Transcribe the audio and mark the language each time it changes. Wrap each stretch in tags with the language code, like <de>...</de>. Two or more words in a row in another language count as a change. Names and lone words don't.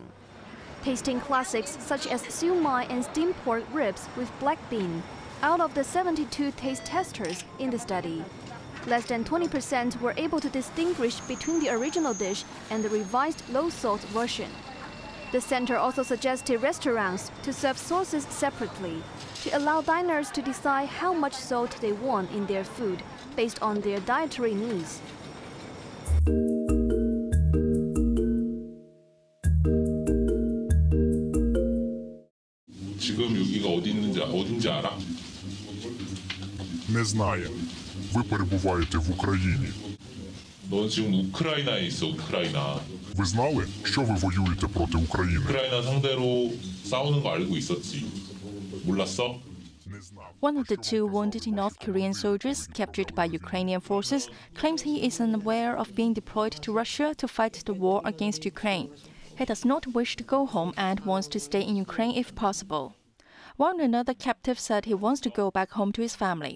<en>Tasting classics such as siu mai and steamed pork ribs with black bean, out of the 72 taste testers in the study, less than 20% were able to distinguish between the original dish and the revised low-salt version. The center also suggested restaurants to serve sauces separately to allow diners to decide how much salt they want in their food based on their dietary needs.</en> <ko>지금 여기가 어딘지 알아?</ko> <uk>Не знає. Ви перебуваєте в Україні.</uk> <ko>넌 지금 우크라이나에 있어, 우크라이나.</ko> <uk>Ви знали, що ви воюєте проти України?</uk> <ko>우크라이나 상대로 싸우는 거 알고 있었지. 몰랐어?</ko> <en>One of the 2 wounded North Korean soldiers captured by Ukrainian forces claims he is unaware of being deployed to Russia to fight the war against Ukraine. He does not wish to go home and wants to stay in Ukraine if possible. While another captive said he wants to go back home to his family.</en>